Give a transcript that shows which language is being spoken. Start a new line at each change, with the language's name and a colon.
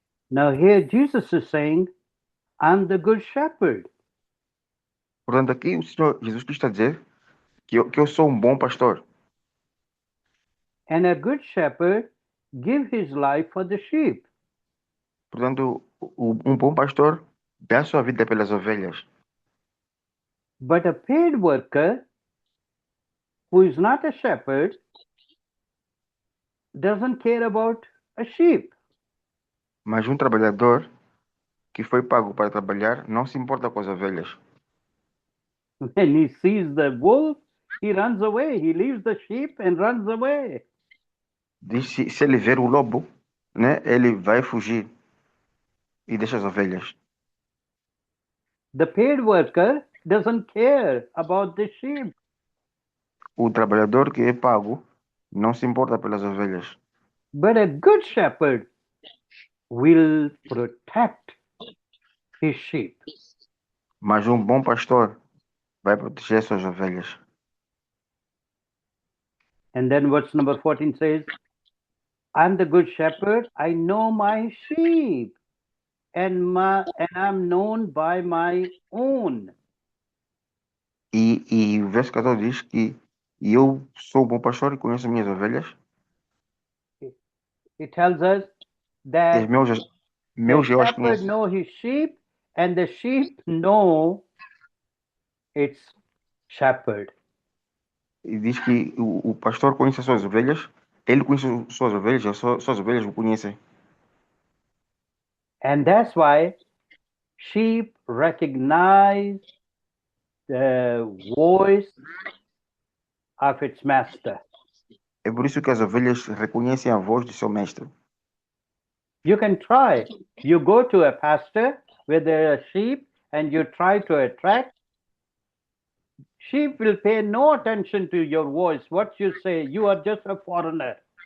English: Now, here Jesus is saying, I'm the good shepherd.
Portuguese: Portanto, aqui o Senhor Jesus Cristo está a dizer que eu sou um bom pastor.
English: And a good shepherd give his life for the sheep.
Portuguese: Portanto, um bom pastor dá a sua vida pelas ovelhas.
English: But a paid worker who is not a shepherd doesn't care about a sheep.
Portuguese: Mas um trabalhador que foi pago para trabalhar não se importa com as ovelhas.
English: When he sees the wolf, he runs away. He leaves the sheep and runs away.
Portuguese: Diz se ele ver o lobo, né, ele vai fugir e deixa as ovelhas.
English: The paid worker doesn't care about the sheep.
Portuguese: O trabalhador que é pago não se importa pelas ovelhas.
English: But a good shepherd will protect his sheep.
Portuguese: Mas um bom pastor vai proteger suas ovelhas.
English: And then verse number 14 says, I'm the good shepherd. I know my sheep, and I'm known by my own.
Portuguese: E o verso 14 diz que eu sou o bom pastor e conheço as minhas ovelhas.
English: It tells us
Portuguese: E
English: that
Portuguese: meus
English: the
Portuguese: eu as
English: shepherd
Portuguese: conheço.
English: know his sheep, and the sheep know its shepherd.
Portuguese: E diz que o pastor conhece as suas ovelhas, ele conhece as suas ovelhas, as suas ovelhas o conhecem.
English: And that's why sheep recognize the voice of its master.
Portuguese: É por isso que as ovelhas reconhecem a voz do seu mestre.
English: You can try. You go to a pasture with a sheep and you try to attract. Sheep will pay no attention to your voice, what you say. You are just a foreigner.